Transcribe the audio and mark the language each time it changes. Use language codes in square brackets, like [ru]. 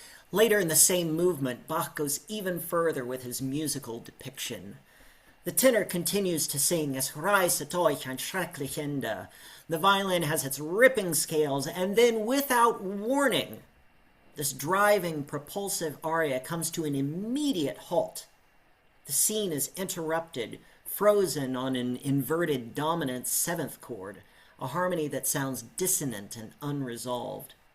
[en] Later in the same movement, Bach goes even further with his musical depiction. The tenor continues to sing, [de] Es reißet euch ein schrecklich Ende. [en] The violin has its ripping scales, and then without warning, this driving, propulsive aria comes to an immediate halt. The scene is interrupted, frozen on an inverted dominant seventh chord, a harmony that sounds dissonant and unresolved.